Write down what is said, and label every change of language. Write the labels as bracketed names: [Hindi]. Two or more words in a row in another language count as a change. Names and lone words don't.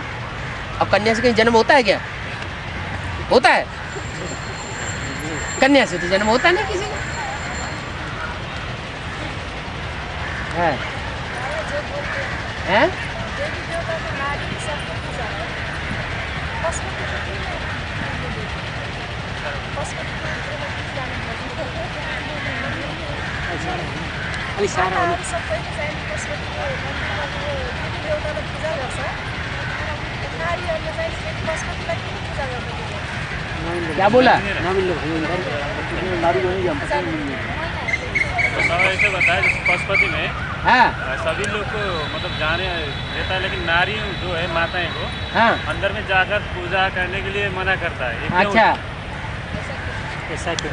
[Hindi] और कन्या से कहीं जन्म होता है क्या? होता है? कन्या से तो जन्म होता नहीं किसी का। है? बाबा जो बोलते हैं हैं? देवी देवता को नारी [Nepali] अलिक साह्रो हो। सबैले चाहिँ पशुपतिको मन्दिरमा देवी देवतालाई पूजा गर्छ। नारीहरूले चाहिँ पशुपतिलाई किन पूजा गर्दैन? [Hindi] क्या बोला? तो सर ऐसे बताया जैसे पशुपति में हाँ सभी लोग को मतलब जाने देता है, लेकिन नारी जो है माताएं को हाँ अंदर में जाकर पूजा करने के लिए मना करता है। ये क्यों? अच्छा, ऐसा क्यों?